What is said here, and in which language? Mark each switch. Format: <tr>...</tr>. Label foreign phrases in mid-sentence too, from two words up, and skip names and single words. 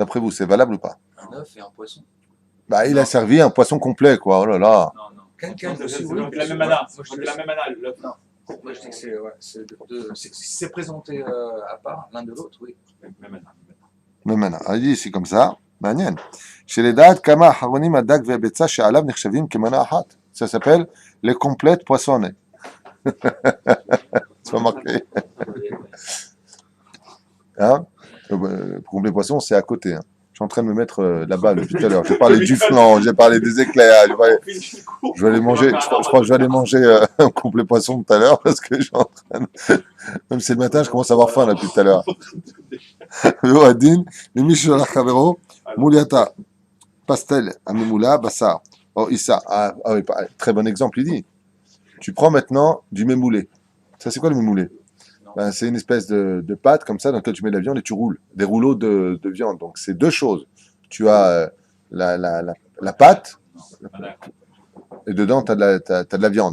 <fr>D'après vous, c'est valable ou pas? Un œuf et un poisson. Bah, il a Non. servi un poisson complet, quoi. Oh là là. Non, non. Quelqu'un C'est aussi, c'est oui, la bien même sûr. mana. Moi, C'est la même mana. Non. Moi, je dis que c'est, ouais, si c'est présenté à part l'un de l'autre, oui. Même mana. Mais maintenant, il dit, c'est comme ça.</fr> <he>מעניין. שלדעת כמה האחרונים הדג והביצה שעליו נחשבים כמנה אחת.</he> <fr>Ça s'appelle les complètes poissonnées. Tu vas marquer. Hein? Complet poisson, c'est à côté. Hein. Je suis en train de me mettre là-bas depuis tout à l'heure. J'ai parlé du flan, j'ai parlé des éclairs. Je vais aller manger, je crois que je vais aller manger un complet poisson tout à l'heure parce que je suis en train de... Même si c'est le matin, je commence à avoir faim là depuis tout à l'heure.</fr> <he>Adin, למי ששלח חברו, מולייתה, pastel, הממולה, bassa.</he> <fr>Oh, Issa, oui, très bon exemple, il dit. Tu prends maintenant du mémoulé. Ça, c'est quoi le mémoulé? Ben, c'est une espèce de pâte comme ça dans laquelle tu mets de la viande et tu roules. Des rouleaux de viande. Donc, c'est deux choses. Tu as la pâte et dedans, tu as de la viande.</fr>